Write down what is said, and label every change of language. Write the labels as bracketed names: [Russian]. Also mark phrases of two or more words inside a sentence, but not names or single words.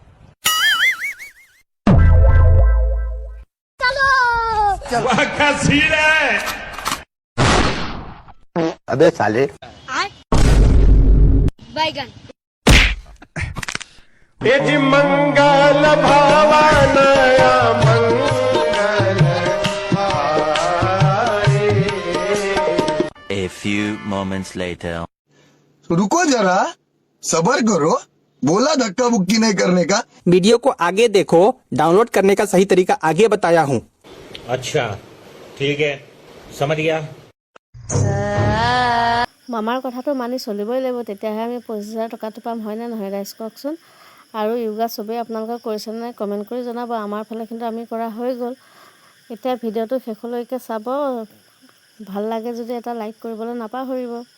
[Hindi] अबे साले बैगन [Sanskrit] यदि मंगल भावनया मंगल [English] A few moments later. [Hindi] रुको जरा सबर करो बोला धक्का बुक्की नहीं करने का वीडियो को आगे देखो डाउनलोड करने का सही तरीका आगे बताया हूँ अच्छा ठीक है समझ गया [Assamese] মামাৰ কথাটো মানি চলিবই লাগিব তেতিয়াহে আমি $50,000 পাম হয়নে নহয় ৰাইজ কওকচোন আৰু য়োগা চবেই আপোনালোকে কৰিছেনে নাই কমেণ্ট কৰি জনাব আমাৰ ফালে কিন্তু আমি কৰা হৈ গ'ল এতিয়া ভিডিঅ'টো শেষলৈকে চাব ভাল লাগে যদি এটা লাইক কৰিবলৈ নাপাহৰিব